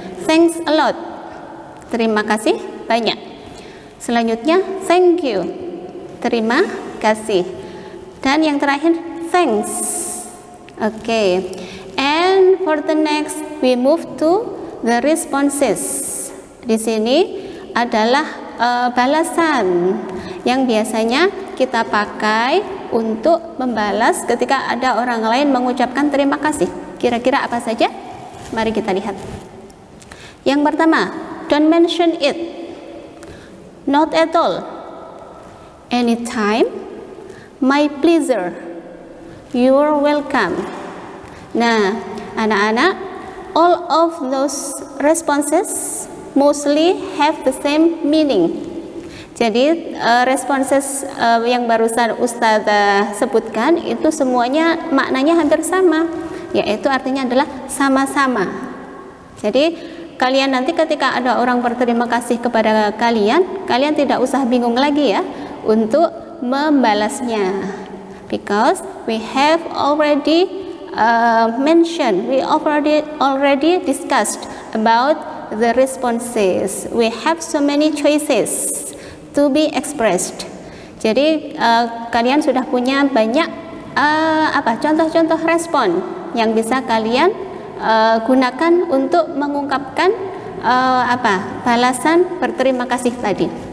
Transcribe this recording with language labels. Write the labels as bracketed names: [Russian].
[English] Thanks a lot. [Indonesian] Terima kasih banyak. Selanjutnya [English] thank you. [Indonesian] Terima kasih. Dan yang terakhir thanks. Oke. [English] And for the next we move to the responses. [Indonesian] Di sini adalah balasan yang biasanya kita pakai untuk membalas ketika ada orang lain mengucapkan terima kasih. Kira-kira apa saja? Mari kita lihat. Yang pertama, [English] don't mention it. Not at all. Anytime. My pleasure. You're welcome. [Indonesian] Nah, anak-anak, [English] all of those responses mostly have the same meaning. [Indonesian] Jadi responses yang barusan Ustazah sebutkan itu semuanya maknanya hampir sama, yaitu artinya adalah sama-sama. Jadi kalian nanti ketika ada orang berterima kasih kepada kalian, kalian tidak usah bingung lagi ya untuk membalasnya, [English] because we have already mentioned, we already discussed about the responses. We have so many choices to be expressed. [Indonesian] Jadi kalian sudah punya banyak contoh-contoh respon yang bisa kalian gunakan untuk mengungkapkan balasan berterima kasih tadi.